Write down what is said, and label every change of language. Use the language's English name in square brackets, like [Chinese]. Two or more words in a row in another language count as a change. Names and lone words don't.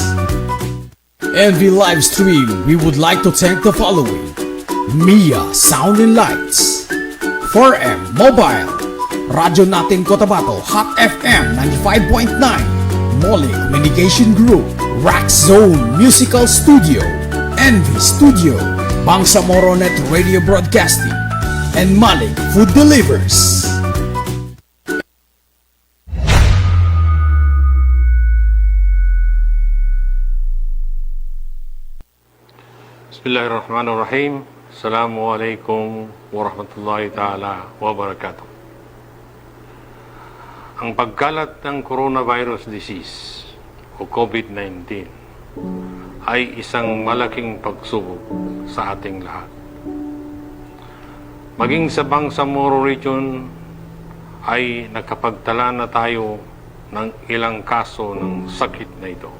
[English] Envy live stream, we would like to thank the following: Mia Sound and Lights, 4M Mobile, Radyo Natin Cotabato, Hot FM 95.9, Mole Communication Group, Rax Zone Musical Studio, Envy Studio, Bangsamoro Net Radio Broadcasting, and Malik Food Delivers. [Arabic] Bismillahirrahmanirrahim. السلام عليكم ورحمة الله تعالى وبركاته. [Filipino] Ang pagkalat ng coronavirus disease o COVID-19 ay isang malaking pagsubok sa ating lahat. Maging sa Bangsamoro Region ay nakapagtala na tayo ng ilang kaso ng sakit na ito.